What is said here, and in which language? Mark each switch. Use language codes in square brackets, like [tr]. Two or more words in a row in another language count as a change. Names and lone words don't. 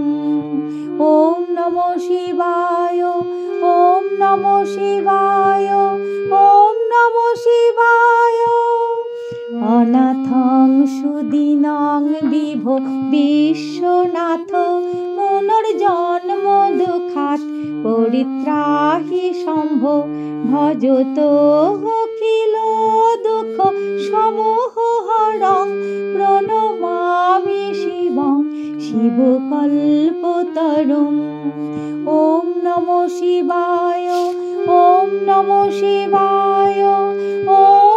[sa] ওম নমঃ শিবায়, ওম নমঃ শিবায়, ওম নমঃ শিবায়। অনাথং সুদীনং বিভো বিশ্বনাথ পুনর্জন্ম দুঃখাৎ পরিত্রাহি শম্ভো ভজতো অখিল দুঃখ সমূহ হরং প্রণমামি শিবং শিবকল্পতরুম। ওম নমঃ শিবায়, ওম নমঃ শিবায়, ওম